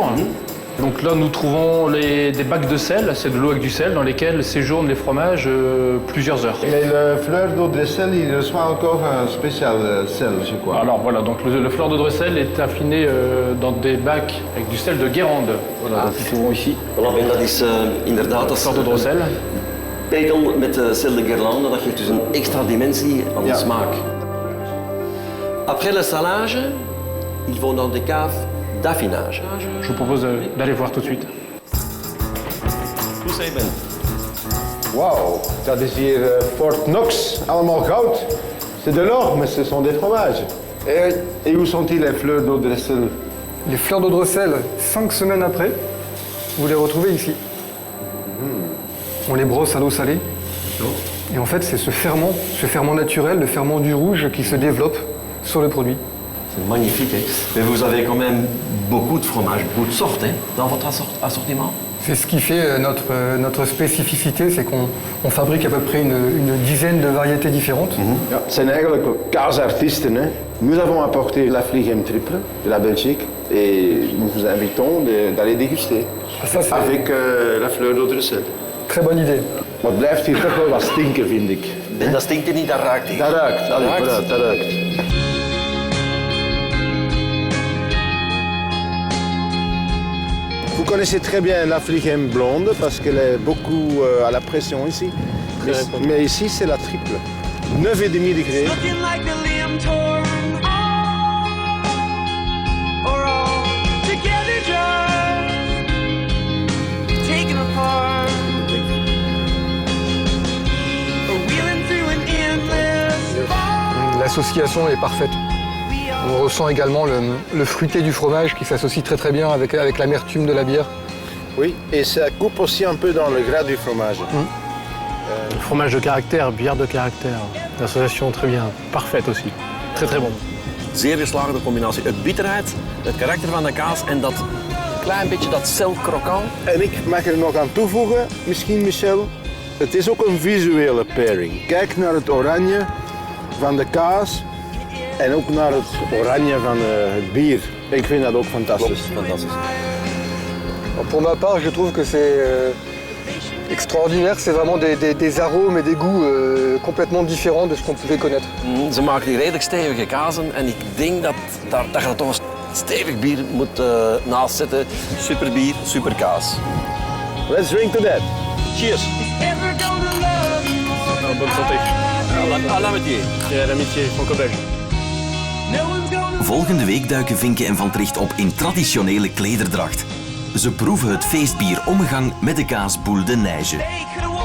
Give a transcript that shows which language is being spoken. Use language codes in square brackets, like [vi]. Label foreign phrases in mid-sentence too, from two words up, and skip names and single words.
[fr] Donc là, nous trouvons des bacs de sel, c'est de l'eau avec du sel, dans lesquels séjournent les fromages plusieurs heures. Mais le fleur d'eau de sel, il reçoit encore un spécial sel, je crois. Alors voilà, donc le fleur de Dressel est affiné dans des bacs avec du sel de Guérande. Voilà, dat trouvons ici. Voilà, [nl] Ben, dat is inderdaad... Fleur de Dressel. Pekel met [fr] sel de Guérande, [nl] dat geeft dus een extra dimensie aan de smaak. [fr] Après le salage, ils vont dans des caves d'affinage. Je vous propose d'aller voir tout de suite. [nl] Hoe zei Ben? Wauw, dat is hier Fort Knox, allemaal goud. [fr] C'est de l'or, mais ce sont des fromages. Et où sont-ils les fleurs d'eau de sel? Les fleurs d'eau de sel, 5 semaines après, vous les retrouvez ici. On les brosse à l'eau salée. Et en fait, c'est ce ferment naturel, le ferment du rouge qui se développe sur le produit. C'est magnifique, hein? Mais vous avez quand même beaucoup de fromages, beaucoup de sortes, hein, dans votre assortiment. C'est ce qui fait notre spécificité, c'est qu'on fabrique à peu près une dizaine de variétés différentes. [nl] Ja, het zijn eigenlijk kaasartiesten, hè. [fr] Nous avons apporté la Fligem triple de la Belgique et nous vous invitons d'aller déguster. Ça, c'est Avec la fleur d'eau de sel. très bonne idée. [nl] Maar het blijft hier toch wel wat stinken, vind ik. En dat stinkt er niet, dat ruikt hij. Dat ruikt, allee, ruikt. voilà, dat ruikt. [fr] Vous connaissez très bien la Fligem blonde parce qu'elle est beaucoup à la pression ici. Mais ici, c'est la triple. 9,5 degrés. [en] Looking like a limb torn off, or all together just taken apart, or wheeling through an endless bar. [fr] L'association est parfaite. On ressent également le fruité du fromage qui s'associe très très bien avec l'amertume de la bière. Oui, et ça coupe aussi un peu dans le gras du fromage. Fromage de caractère, bière de caractère. L'association très bien, parfaite aussi. Très très bon. [nl] Zeer geslaagde combinatie. Het bitterheid, het karakter van de kaas en dat klein beetje dat celkrokant. En ik mag er nog aan toevoegen, misschien Michel, het is ook een visuele pairing. Kijk naar het oranje van de kaas en ook naar het oranje van het bier. Ik vind dat ook fantastisch. Fantastisch. [fr] Pour ma part, je trouve que c'est extraordinaire. C'est vraiment des arômes et des goûts complètement différents de ce qu'on pouvait connaître. [nl] Ze maken hier redelijk stevige kazen en ik denk dat je er toch een stevig bier moet naast zetten. Super bier, super kaas. [en] Let's drink to that. Cheers. Ever gonna love you more [fr] Bonne santé. À l'amitié. Et à l'amitié franco-belge. [en] No one's gonna [nl] Volgende week duiken Vinken en Van Tricht op in traditionele klederdracht. Ze proeven het feestbier ommegang met de kaas Boule de Neige. [en] make